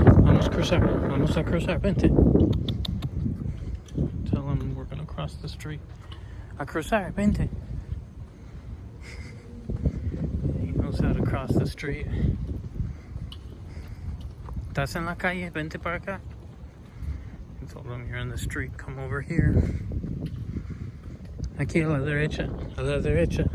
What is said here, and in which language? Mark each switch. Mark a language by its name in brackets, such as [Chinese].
[Spanish] Vamos a cruzar, vente. [English] Tell him we're gonna cross the street. [Spanish] A cruzar, vente. [English] He knows how to cross the street. [Spanish] ¿Estás en la calle? Vente para acá. [English] told him, you're in the street, come over here. [Spanish] Aquí a la derecha, a la derecha.